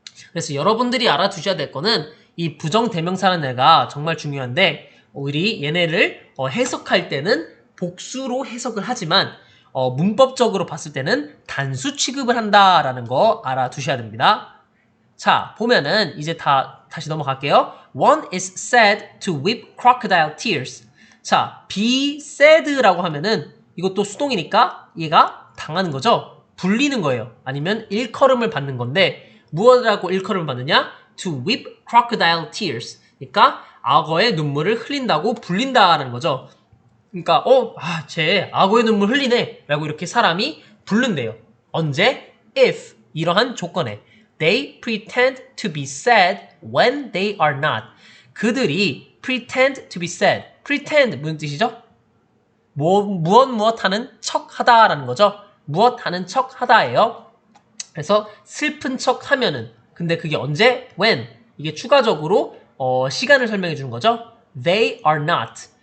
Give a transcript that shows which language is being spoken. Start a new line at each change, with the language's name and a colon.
Korean: 그래서 여러분들이 알아두셔야 될 거는 이 부정대명사라는 애가 정말 중요한데 우리 얘네를 해석할 때는 복수로 해석을 하지만 문법적으로 봤을 때는 단수 취급을 한다라는 거 알아두셔야 됩니다. 자, 보면은 이제 다시 넘어갈게요.
English: One is said to weep crocodile tears.
Korean: 자,
English: be sad
Korean: 라고 하면은 이것도 수동이니까 얘가 당하는 거죠. 불리는 거예요. 아니면 일컬음을 받는 건데 무엇이라고 일컬음을 받느냐?
English: To weep crocodile tears.
Korean: 그러니까 악어의 눈물을 흘린다고 불린다라는 거죠. 그러니까 쟤 악어의 눈물 흘리네 라고 이렇게 사람이 부른대요. 언제?
English: If
Korean: 이러한 조건에
English: They pretend to be sad when they are not.
Korean: 그들이
English: pretend to be sad.
Korean: pretend 무슨 뜻이죠? 무엇 하는 척 하다라는 거죠. 무엇 하는 척 하다예요. 그래서 슬픈 척 하면은 근데 그게 언제?
English: when.
Korean: 이게 추가적으로 시간을 설명해 주는 거죠.
English: They are not.